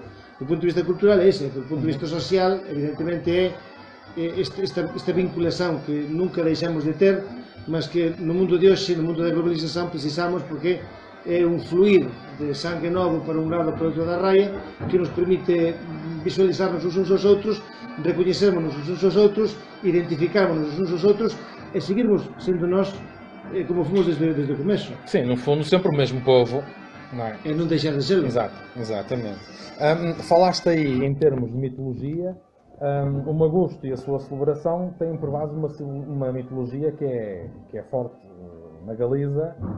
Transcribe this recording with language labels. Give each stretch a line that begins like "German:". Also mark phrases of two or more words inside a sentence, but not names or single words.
Galician: Do punto de vista cultural é ese, do punto de vista social, evidentemente é esta vinculación que nunca deixamos de ter, mas que no mundo de hoxe, no mundo da globalización, precisamos, porque é un fluir de sangue novo para un lado para outro da raia, que nos permite visualizarnos uns aos outros, recoñecernos uns aos outros, identificarnos uns aos outros e seguirmos sendo nós como fomos desde o começo.
Portuguese: Sim, no fundo sempre o mesmo povo, não é?
Galician: E non deixar de serlo.
Portuguese: Exatamente. Falaste aí em termos de mitologia. O Magusto e a sua celebração têm por base uma mitologia que é forte na Galiza,